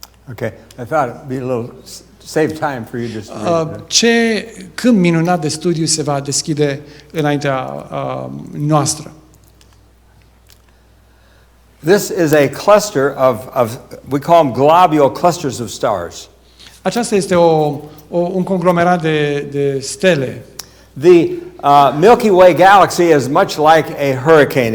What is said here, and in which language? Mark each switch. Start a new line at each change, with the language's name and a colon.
English: Okay, I thought it'd be a little save time for you just to read it.
Romanian: Ce câmp minunat de studiu se va deschide înaintea noastră.
English: This is a cluster of we call them globule clusters of stars.
Romanian: Aceasta este un conglomerat de stele.
English: The Milky Way galaxy is much like a hurricane.